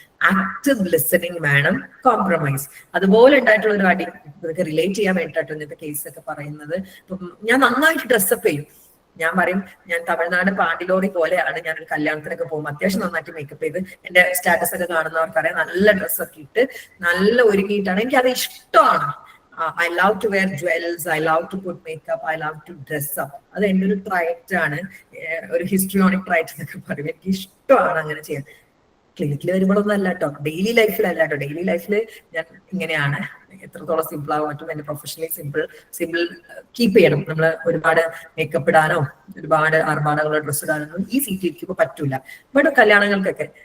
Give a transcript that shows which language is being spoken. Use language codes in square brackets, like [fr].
[ml] Active listening വേണം, compromise. അതുപോലെ ഉണ്ടായിട്ടുള്ള ഒരു അടി ഇതൊക്കെ റിലേറ്റ് ചെയ്യാൻ വേണ്ടിയിട്ടോ ഇന്നത്തെ കേസൊക്കെ പറയുന്നത്. ഇപ്പം ഞാൻ നന്നായിട്ട് ഡ്രസ്സപ്പ് ചെയ്യും. ഞാൻ പറയും, ഞാൻ തമിഴ്നാട് പാണ്ടിലോറി പോലെയാണ്. ഞാനൊരു കല്യാണത്തിനൊക്കെ പോകുമ്പോൾ അത്യാവശ്യം നന്നായിട്ട് മേക്കപ്പ് ചെയ്ത്, എന്റെ സ്റ്റാറ്റസ് ഒക്കെ കാണുന്നവർക്കറിയാം, നല്ല ഡ്രസ്സൊക്കെ ഇട്ട് നല്ല ഒരുങ്ങിയിട്ടാണ്. എനിക്കത് ഇഷ്ടമാണ്. [en] I love to wear jewels, I love to put makeup, I love to dress up. [ml] അത് എൻ്റെ ഒരു ട്രൈറ്റ് ആണ്, ഒരു ഹിസ്ട്രിയോണിക് ട്രൈറ്റ് എന്നൊക്കെ പറയും. എനിക്ക് ഇഷ്ടമാണ് അങ്ങനെ ചെയ്യാൻ. ക്ലിനിക്കിൽ വരുമ്പോഴൊന്നും അല്ല കേട്ടോ, ഡെയിലി ലൈഫിലല്ല കേട്ടോ. ഡെയിലി ലൈഫിൽ ഞാൻ ഇങ്ങനെയാണ്. എത്രത്തോളം സിമ്പിൾ ആകാൻ പറ്റും, എന്റെ പ്രൊഫഷണലി സിമ്പിൾ കീപ്പ് ചെയ്യണം. നമ്മൾ ഒരുപാട് മേക്കപ്പ് ഇടാനോ ഒരുപാട് ആർഭാടങ്ങളുള്ള ഡ്രസ്സ് ഇടാനോ ഈ സീറ്റ് ഇരിക്കുമ്പോൾ പറ്റൂല. ബട്ട് കല്യാണങ്ങൾക്കൊക്കെ.